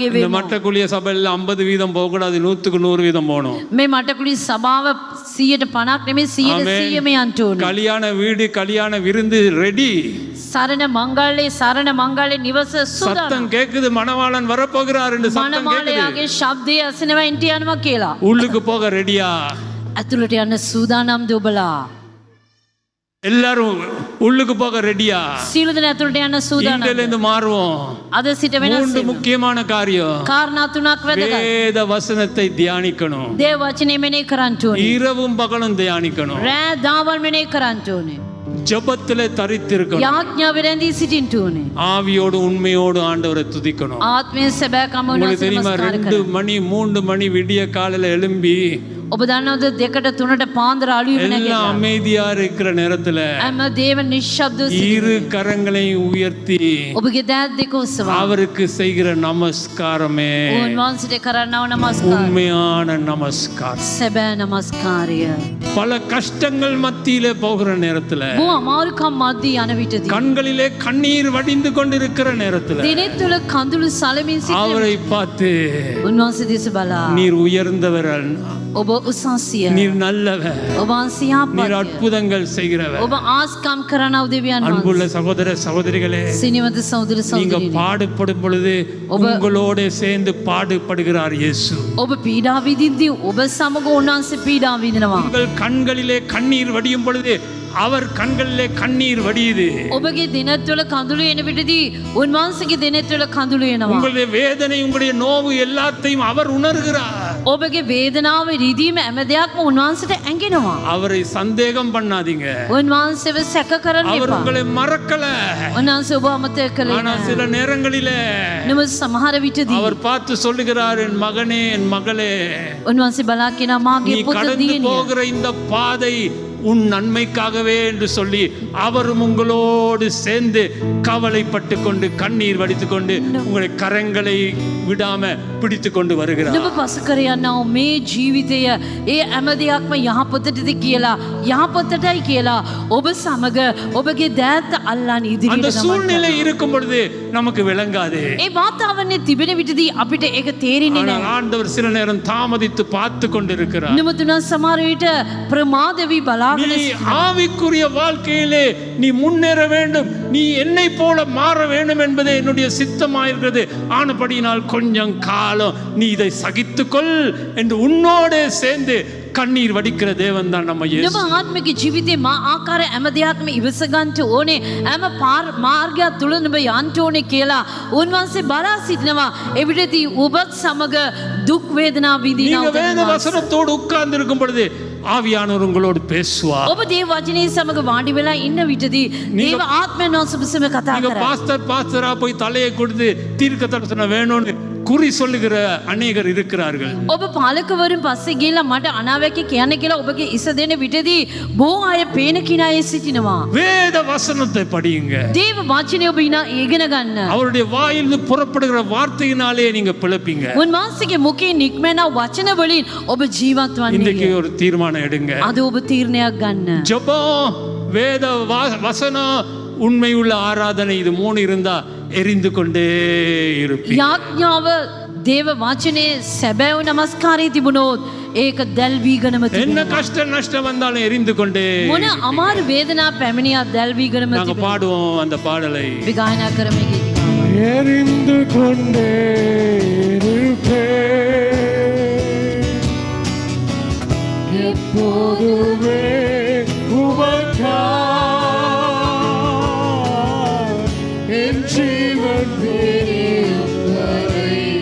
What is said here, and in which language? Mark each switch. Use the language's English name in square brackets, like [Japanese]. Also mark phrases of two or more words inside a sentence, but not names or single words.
[Tamil] இந்த [Sinhala] වෙමු. [Tamil] மட்டக்குழிய சபையில் 50% போகக்கூடாது, 100க்கு 100% போகணும். [Sinhala] මේ මටකුලි සභාව 150ක් නෙමෙයි 100%ම යන්න ඕනේ. [Tamil] கல்யாண வீடு, கல்யாண விருந்து ரெடி. [Sinhala] සරණ මංගල්‍ය නිවස සූදානම්. [Tamil] சத்தம் கேக்குது, மணவாளன் வரப்போகிறார் என்று சத்தம் கேக்குது. [Sinhala] මනමාලයාගේ ශබ්දය ඇසෙනවා එන්ට යනවා කියලා. [Tamil] உள்ளுக்கு போக ரெடியா? [Sinhala] ඇතුළට යන්න සූදානම්ද ඔබලා? [Tamil] எல்லாரும் உள்ளுக்கு போக ரெடியா? [Sinhala] සීල දෙනා ඇතුළට යන්න සූදානම්ද? [Tamil] இன்றிலிருந்து மாறுவோம். [Sinhala] අද සිට වෙනස් 3 වෙමු. [Tamil] முக்கியமான காரியம். [Sinhala] කාරණා තුනක් වැදගත්. [Tamil] வேத வசனத்தை தியானிக்கணும். [Sinhala] දේව වචනේ මෙනෙහි කරන්න ඕනේ. [Tamil] இரவும் பகலும் தியானிக்கணும். [Sinhala] රෑ දවල් මෙනෙහි කරන්න ඕනේ. [Tamil] ஜெபத்திலே தரித்திருக்கணும். [Sinhala] යාඥාව රැඳී සිටින්න ඕනේ. [Tamil] ஆவியோடு உண்மையோடு ஆண்டவரை துதிக்கணும். [Sinhala] ආත්මයෙන් සැබෑකම [Tamil] உங்களுக்கு தெரியுமா, [Sinhala] නමස්කාර 2 කරන්න. [Tamil] மணி 3 மணி விடிய காலையில எழும்பி [Sinhala] ඔබ දන්නවද දෙකට තුනට පාන්දර අලුයම [Tamil] எல்லாம் [Sinhala] නැගෙනවා. [Tamil] அமைதியா இருக்கிற நேரத்துல [Sinhala] හැම දේව නිශ්ශබ්දව [Tamil] இரு [Sinhala] සිටිනවා. [Tamil] கரங்களையும் உயர்த்தி [Sinhala] ඔබගේ දෑත් දෙක ඔසවා [Tamil] அவருக்கு செய்கிற நமஸ்காரமே [Sinhala] උන්වහන්සේට කරන්නව නමස්කාරය. [Tamil] உண்மையான நமஸ்காரம். [Sinhala] සැබෑ නමස්කාරය. [Tamil] பல கஷ்டங்கள் மத்தியிலே போகிற நேரத்துல [Sinhala] බොහෝ අමාරුකම් මැද්දේ යන විටදී [Tamil] கண்களிலே கண்ணீர் வடிந்து கொண்டிருக்கிற நேரத்துல [Sinhala] දිනෙත් තුළ කඳුළු සලමින් සිටින [Tamil] அவரை பார்த்து [Sinhala] උන්වහන්සේ දෙස බලා [Tamil] நீர் உயர்ந்தவர், [Sinhala] ඔබ උසස්සිය. [Tamil] நீர் நல்லவர், [Sinhala] ඔබ වහන්සේ [Tamil] நீர் [Sinhala] යහපත්ය. [Tamil] அற்புதங்கள் செய்கிறவர். [Sinhala] ඔබ ආස්කම් කරනව දෙවියන් වහන්සේ. [Tamil] அன்புள்ள சகோதர சகோதரிகளே, [Sinhala] සිනිවත සහෝදර [Tamil] நீங்க [Sinhala] සහෝදරියනි. [Tamil] பாடுபடும் பொழுது உங்களோட சேர்ந்து பாடுபடுகிறார் இயேசு. [Sinhala] ඔබ පීඩා විඳින්දී ඔබ සමග උන්වහන්සේ පීඩා විඳිනවා. [Tamil] உங்கள் கண்களிலே கண்ணீர் வடியும் பொழுது அவர் கண்களிலே கண்ணீர் வடியுது. [Sinhala] ඔබගේ දිනත් තුළ කඳුළු එන විටදී උන්වහන්සේගේ දිනත් තුළ කඳුළු එනවා. [Tamil] உங்களுடைய வேதனை, உங்களுடைய நோவு எல்லாத்தையும் அவர் உணர்கிறார். [Sinhala] ඔබගේ වේදනාව රිදීම හැම දෙයක්ම උන්වහන්සේට ඇඟෙනවා. [Tamil] அவரை சந்தேகம் பண்ணாதீங்க. [Sinhala] උන්වහන්සේව සැක කරන්න [Tamil] அவர் [Sinhala] එපා. [Tamil] உங்களை மறக்கல. [Sinhala] උන්වහන්සේ ඔබ අමතක කළේ [Tamil] ஆனா [Sinhala] නැහැ. [Tamil] சில நேரங்களிலே [Sinhala] නමුත් සමහර විටදී [Tamil] அவர் பார்த்து சொல்லுகிறார், என் மகனே, என் மகளே, [Sinhala] උන්වහන්සේ බලා කියනවා මාගේ [Tamil] நீ [Sinhala] පුත [Tamil] கடந்து [Sinhala] දියණිය. [Tamil] போகிற இந்த பாதை உன் நன்மைக்காகவே என்று சொல்லி அவரும் உங்களோடு சேர்ந்து கவலைப்பட்டு கொண்டு கண்ணீர் வடித்துக் கொண்டு உங்களை கரங்களை விடாம பிடித்து கொண்டு வருகிறார். [Sinhala] නුඹ පසු කර යනවා මේ ජීවිතය ඒ හැම දෙයක්ම යහපතටද කියලා යහපතටයි කියලා ඔබ සමග ඔබගේ දෑත් අල්ලාන [Tamil] அந்த [Sinhala] ඉදිරියට [Tamil] சூழ்நிலை இருக்கும் பொழுது நமக்கு விளங்காது. [Sinhala] ඒ වාතාවරණය තිබෙන විටදී අපිට ඒක තේරෙන්නේ [Tamil] ஆனால் [Sinhala] නැහැ. [Tamil] ஆண்டவர் சில நேரம் தாமதித்து பார்த்து கொண்டிருக்கிறார். [Sinhala] නමුත් සමහර විට ප්‍රමාද වී බලාගෙන [Tamil] நீ ஆவிக்குரிய வாழ்க்கையிலே நீ முன்னேற வேண்டும், நீ என்னை போல மாற வேண்டும் என்பதே என்னுடைய சித்தமாயிருக்கிறது. ஆனபடியினால் கொஞ்சம் காலம் நீ இதை சகித்துக்கொள் என்று உன்னோடு சேர்ந்து கண்ணீர் வடிக்கிற தேவன் தான் நம்ம இயேசு. [Sinhala] නුඹ ආත්මික ජීවිතේ මා ආකාර හැම දෙයක්ම ඉවස ගන්නට ඕනේ. හැම මාර්ගයක් තුල නුඹ යන්න ඕනේ කියලා උන්වහන්සේ බලා සිටිනවා. එවිටදී ඔබත් සමග දුක් වේදනා විඳිනවා. [Tamil] நீங்க வேத வசனத்தோடு உட்கார்ந்து இருக்கும் பொழுது ஆவியானவர் உங்களோடு பேசுவார். [Sinhala] ඔබ දේව වචනේ සමග වාඩි වෙලා ඉන්න විටදී දේව ආත්මයන් වහන්සේ කතා [Tamil] நீங்க [Sinhala] කරා. [Tamil] பாஸ்டரா போய் தலையை கொடுத்து தீர்க்க தரிசனம் வேணும்னு குறி சொல்லுகிற அநேகர் இருக்கிறார்கள். [Sinhala] ඔබ පාලකවරුන් පස්සේ ගිහලා මට අනාවැකි කියන්න කියලා ඔබගේ ඉස දෙන විටදී බොහෝ අය පේන කිනාය සිටිනවා. [Tamil] வேத வசனத்தை படியுங்க. [Sinhala] දේව වචනේ ඔබ ඉගෙන ගන්න. [Tamil] அவருடைய வாயிலிருந்து புறப்படுகிற வார்த்தையினாலே நீங்க பிழைப்பீங்க. [Sinhala] උන්වහන්සේගේ මුඛයෙන් නික්මෙන වචන වලින් ඔබ ජීවත් [Tamil] இன்றைக்கு [Sinhala] වන්නේ. [Tamil] ஒரு தீர்மானம் எடுங்க. [Sinhala] අද ඔබ තීරණයක් ගන්න. [Tamil] ஜெபம், வேத வசனம், உண்மையுள்ள ஆராதனை, இது மூணு இருந்தா எரிந்து கொண்டே இருப்பீங்க. [Sinhala] යාඥාව දේව වචනේ සැබෑව නමස්කාරය තිබුණොත් ඒක දැල් වීගෙනම [Tamil] என்ன [Sinhala] තිබෙනවා. [Tamil] கஷ்ட நஷ்டம் வந்தாலும் எரிந்து கொண்டே. [Sinhala] මොන අමාරු වේදනා පැමිණියත් දැල් වීගෙනම [Tamil] நாங்க [Sinhala] තිබෙනවා. [Tamil] பாடுவோம் அந்த பாடலை. [Sinhala] අපි ගායනා කරමු මේ ගීත. [Tamil] எரிந்து கொண்டே இருப்பேன் எப்போதுமே உமக்காய் என் ஜீவன் பிரியும் வரை